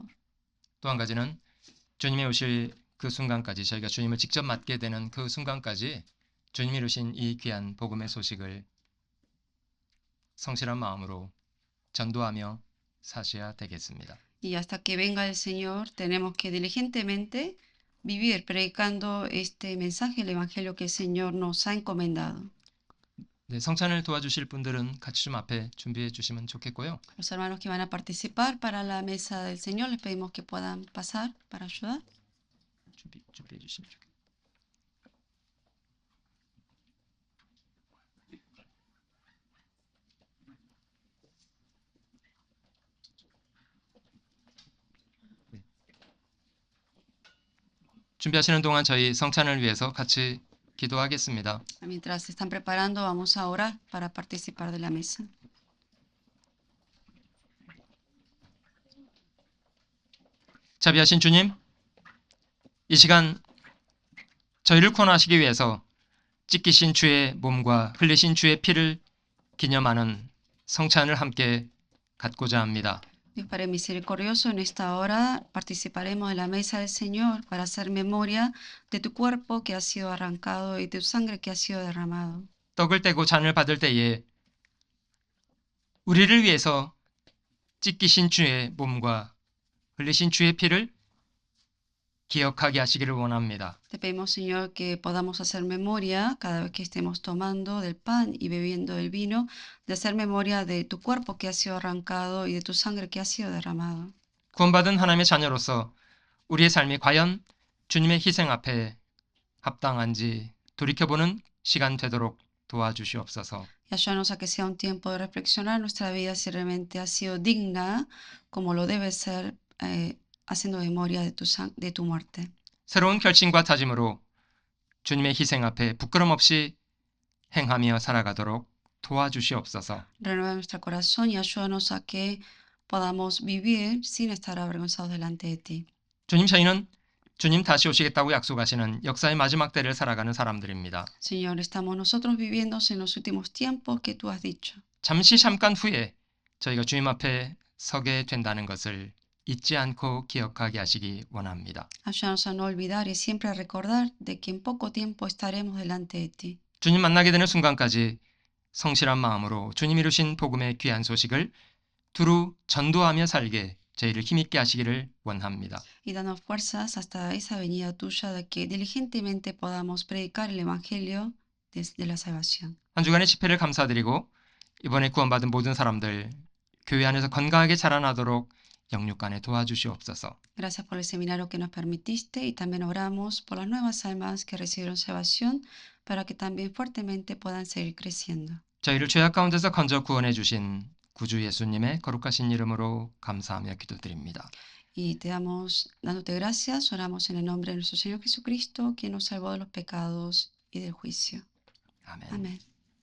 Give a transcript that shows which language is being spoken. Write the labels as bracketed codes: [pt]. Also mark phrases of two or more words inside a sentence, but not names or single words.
[ko] 또 한 가지는 주님이 오실 그 순간까지 저희가 주님을 직접 맞게 되는 그 순간까지 주님이 이루신 이 귀한 복음의 소식을 성실한 마음으로 전도하며 사셔야 되겠습니다. [es] Y hasta que venga el Señor, tenemos que diligentemente vivir predicando este mensaje, el Evangelio que el Señor nos ha encomendado. [ko] 네, 성찬을 도와주실 분들은 같이 좀 앞에 준비해 주시면 좋겠고요. [es] Los hermanos que van a participar para la mesa del Señor, les pedimos que puedan pasar para ayudar. [ko] 준비해 주시면 좋겠습니다. 준비하시는 동안 저희 성찬을 위해서 같이 기도하겠습니다. [es] Mientras se están preparando, vamos a orar para participar de la mesa. [ko] 자비하신 주님, 이 시간 저희를 구원하시기 위해서 찢기신 주의 몸과 흘리신 주의 피를 기념하는 성찬을 함께 갖고자 합니다. [es] Dios Padre misericordioso, en esta hora participaremos de la mesa del Señor para hacer memoria de tu cuerpo que ha sido arrancado y de tu sangre que ha sido derramado. [ko] 떡을 떼고 잔을 받을 때에 우리를 위해서 찢기신 주의 몸과 흘리신 주의 피를 기억하게 하시기를 원합니다. [es] Te pedimos, Señor, que podamos hacer memoria cada vez que estemos tomando del pan y bebiendo del vino, de hacer memoria de tu cuerpo que ha sido arrancado y de tu sangre que ha sido derramado. [ko] 구원받은 하나님의 자녀로서 우리의 삶이 과연 주님의 희생 앞에 합당한지 돌이켜보는 시간 되도록 도와주시옵소서. [es] Y ayúdanos a que sea un tiempo de reflexionar nuestra vida si realmente ha sido digna como lo debe ser, haciendo memoria de tu muerte. [ko] 새로운 결심과 다짐으로 주님의 희생 앞에 부끄럼 없이 행하며 살아가도록 도와주시옵소서. [es] Renueva nuestro corazón y ayúdanos a que podamos vivir sin estar avergonzados delante de ti. [ko] 주님, 저희는 주님 다시 오시겠다고 약속하시는 역사의 마지막 때를 살아가는 사람들입니다. [es] Señor, estamos nosotros viviendo en los últimos tiempos que tú has dicho. [ko] 잠깐 후에 저희가 주님 앞에 서게 된다는 것을 잊지 않고 기억하게 하시기 원합니다. [es] Ayúdanos a no olvidar y siempre a recordar de que en poco tiempo estaremos delante de ti. [ko] 주님 만나게 되는 순간까지 성실한 마음으로 주님 이루신 복음의 귀한 소식을 두루 전도하며 살게 저희를 힘있게 하시기를 원합니다. [es] Y danos fuerzas hasta esa venida tuya de que diligentemente podamos predicar el Evangelio de la salvación. [ko] 한 주간의 집회를 감사드리고 이번에 구원받은 모든 사람들 교회 안에서 건강하게 자라나도록 영육간에 도와주시옵소서. [es] Gracias por el seminario que nos permitiste y también oramos por las nuevas almas que recibieron salvación para que también fuertemente puedan seguir creciendo. [ko] 저희를 죄악 가운데서 건져 구원해 주신 구주 예수님의 거룩하신 이름으로 감사하며 기도드립니다. [es] Y te damos, dándote gracias, oramos en el nombre de nuestro Señor Jesucristo, quien nos salvó de los pecados y del juicio. [ko] 아멘. [es] Amén.